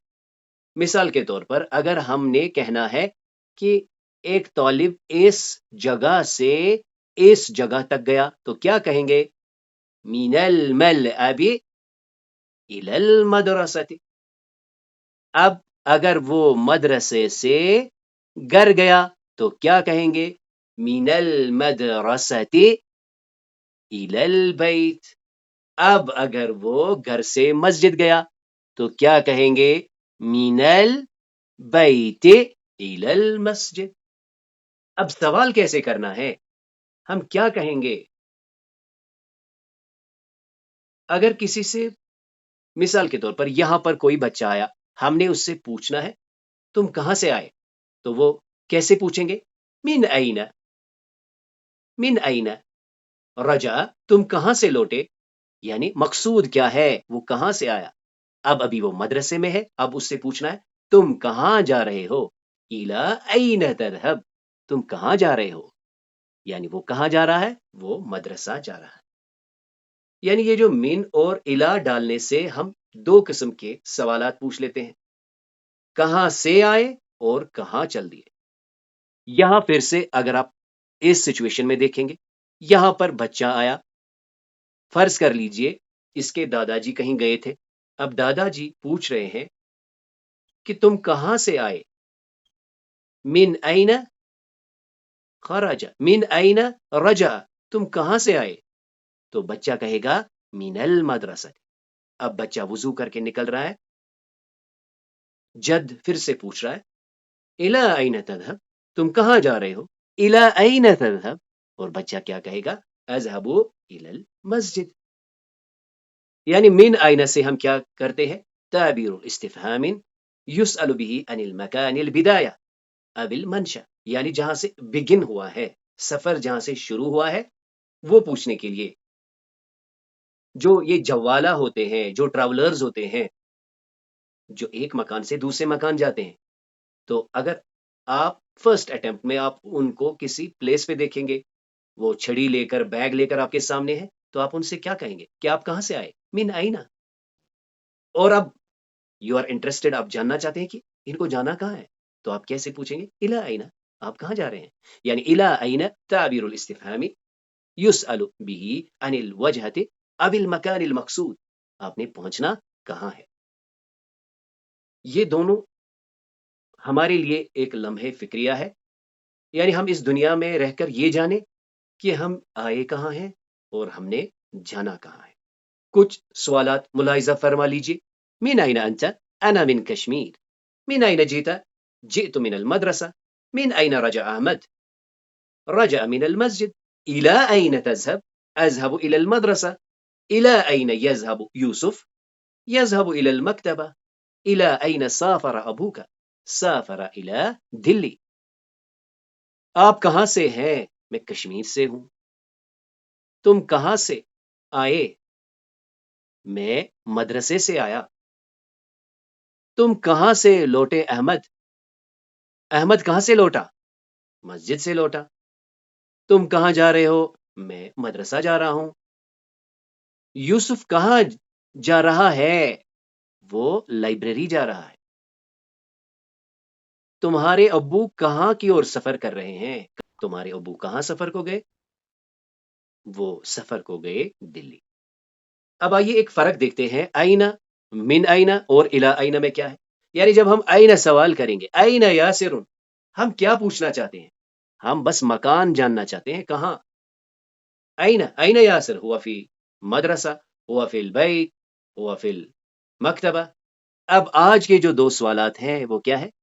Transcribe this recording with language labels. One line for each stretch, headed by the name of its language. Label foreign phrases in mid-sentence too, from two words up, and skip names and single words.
Urdu: مثال کے طور پر اگر ہم نے کہنا ہے کہ ایک طالب اس جگہ سے اس جگہ تک گیا تو کیا کہیں گے؟
Arabic: من الملعب الى المدرسة.
Urdu: اب اگر وہ مدرسے سے گھر گیا تو کیا کہیں گے؟
Arabic: من المدرسة الى البيت.
Urdu: اب اگر وہ گھر سے مسجد گیا تو کیا کہیں گے؟
Arabic: من البيت الى المسجد.
Urdu: اب سوال کیسے کرنا ہے؟ ہم کیا کہیں گے؟ اگر کسی سے، مثال کے طور پر یہاں پر کوئی بچہ آیا، ہم نے اس سے پوچھنا ہے تم کہاں سے آئے، تو وہ کیسے پوچھیں گے؟
Arabic: من اینا. من اینا رجع،
Urdu: تم کہاں سے لوٹے، یعنی مقصود کیا ہے، وہ کہاں سے آیا. اب ابھی وہ مدرسے میں ہے، اب اس سے پوچھنا ہے تم کہاں جا رہے ہو.
Arabic: الی این تذهب،
Urdu: تم کہاں جا رہے ہو، یعنی وہ کہاں جا رہا ہے؟ وہ مدرسہ جا رہا ہے. یعنی یہ جو من اور الا ڈالنے سے ہم دو قسم کے سوالات پوچھ لیتے ہیں، کہاں سے آئے اور کہاں چل دیے. یہاں پھر سے اگر آپ اس سچویشن میں دیکھیں گے، یہاں پر بچہ آیا، فرض کر لیجئے اس کے دادا جی کہیں گئے تھے، اب دادا جی پوچھ رہے ہیں کہ تم کہاں سے آئے.
Arabic: من این خرج، من این رجع،
Urdu: تم کہاں سے آئے، تو بچہ کہے گا
Arabic: من المدرسہ.
Urdu: اب بچہ وضو کر کے نکل رہا ہے، جد پھر سے پوچھ رہا ہے
Arabic: الی این تذهب،
Urdu: تم کہاں جا رہے ہو،
Arabic: الی این تذهب،
Urdu: اور بچہ کیا کہے گا؟
Arabic: اذهب الی المسجد.
Urdu: یعنی
Arabic: من این
Urdu: سے ہم کیا کرتے ہیں؟
Arabic: تعبیر استفہام یسأل به عن المکان البدایہ اب المنشأ،
Urdu: یعنی جہاں سے بگن ہوا ہے، سفر جہاں سے شروع ہوا ہے وہ پوچھنے کے لیے. جو یہ جوالہ ہوتے ہیں، جو ٹریولرز ہوتے ہیں، جو ایک مکان سے دوسرے مکان جاتے ہیں، تو اگر آپ
English: first attempt
Urdu: میں آپ ان کو کسی پلیس پہ دیکھیں گے، وہ چھڑی لے کر بیگ لے کر آپ کے سامنے ہے، تو آپ ان سے کیا کہیں گے کہ آپ کہاں سے آئے؟
Arabic: من اینا.
Urdu: اور اب
English: you are interested,
Urdu: آپ جاننا چاہتے ہیں کہ ان کو جانا کہاں ہے، تو آپ کیسے پوچھیں گے؟
Arabic: الی اینا،
Urdu: آپ کہاں جا رہے ہیں.
Arabic: یعنی الی اینا تعبیر الاستفہام یسأل به عن الوجہۃ اب المکان المقصود،
Urdu: آپ نے پہنچنا کہاں ہے. یہ دونوں ہمارے لیے ایک لمحے فکریہ ہے، یعنی ہم اس دنیا میں رہ کر یہ جانیں کہ ہم آئے کہاں ہیں اور ہم نے جانا کہاں ہے. کچھ سوالات ملاحظہ فرما لیجئے.
Arabic: من این انت، انا من کشمیر. من این جیت، جئت من المدرسہ. من این رجع احمد، رجع من المسجد. الى این تذهب، اذهب الى المدرسہ. الى این يذهب یوسف، يذهب الى المکتبہ. الى این سافر ابوک، سافر الى دلی.
Urdu: آپ کہاں سے ہیں؟ میں کشمیر سے ہوں. تم کہاں سے آئے؟ میں مدرسے سے آیا. تم کہاں سے لوٹے احمد؟ احمد کہاں سے لوٹا؟ مسجد سے لوٹا. تم کہاں جا رہے ہو؟ میں مدرسہ جا رہا ہوں. یوسف کہاں جا رہا ہے؟ وہ لائبریری جا رہا ہے. تمہارے ابو کہاں کی اور سفر کر رہے ہیں؟ تمہارے ابو کہاں سفر کو گئے؟ وہ سفر کو گئے دلی. اب آئیے ایک فرق دیکھتے ہیں،
Arabic: اینا، من اینا
Urdu: اور
Arabic: الی اینا
Urdu: میں کیا ہے. یعنی جب ہم اینا سوال کریں گے،
Arabic: اینا یاسر،
Urdu: ہم کیا پوچھنا چاہتے ہیں؟ ہم بس مکان جاننا چاہتے ہیں، کہاں.
Arabic: اینا، اینا یاسر، ہوا فی مدرسہ، ہوا فی البیت، ہوا فی المکتبہ.
Urdu: اب آج کے جو دو سوالات ہیں وہ کیا ہے؟